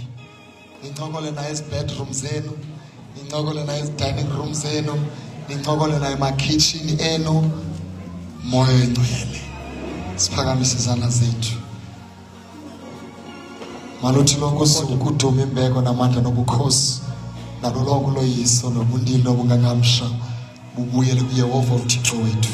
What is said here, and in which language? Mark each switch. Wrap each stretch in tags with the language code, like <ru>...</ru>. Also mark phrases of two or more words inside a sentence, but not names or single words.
<xh>Nincokole naye bedroom zenu, nincokole naye</xh> <en>dining room</en> <xh>zenu, nincokole naye kitchen enu. Moya oyingcwele siphakamise izandla zethu. Maluthi lonke usuku udume imbeko namandla nobukhosi nalo lonke uloyiso nobundilo nobungangamsha bubuyele kuYehova uThixo wethu.</xh>